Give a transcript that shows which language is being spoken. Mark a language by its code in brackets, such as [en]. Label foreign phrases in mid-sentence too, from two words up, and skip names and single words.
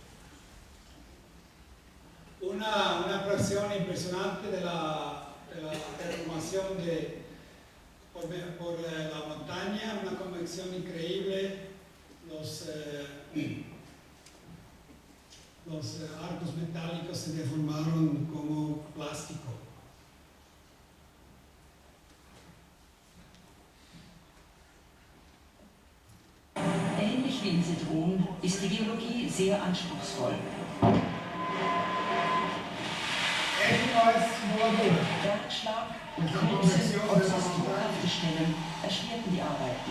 [es] Una presión impresionante de la deformación por la montaña, una convección increíble. Los arcos metálicos se deformaron como plástico. [de] Ähnlich wie in Sedrun ist die Geologie sehr anspruchsvoll. Bergschlag, große äußerst druckhafte Stellen erschwerten die Arbeiten.